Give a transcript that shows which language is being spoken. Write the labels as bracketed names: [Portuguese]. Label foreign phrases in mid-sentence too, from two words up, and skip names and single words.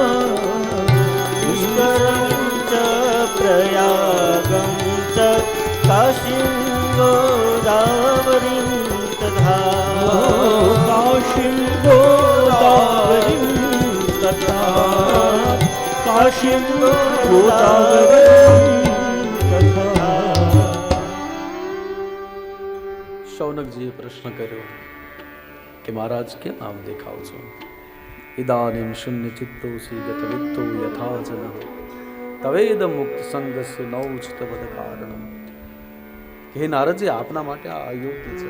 [Sanskrit] पुष्करं च प्रयागं च काशीं गोदावरीं तथा काशीं गोदावरीं तथा काशीं गोदावरीं तथा [Gujarati] શૌનકજીએ પ્રશ્ન કર્યો કે મહારાજ કેમ આમ દેખાવ છો? [Sanskrit] ઇદાનીમ શૂન્ય ચિત્તોસી ગત વિત્તો યથા જન તવેદ મુક્ત સંગસ્ય નૌચિત વદ કારણમ. [Gujarati] હે નારદજી, આપના માટે આ અયોગ્ય છે.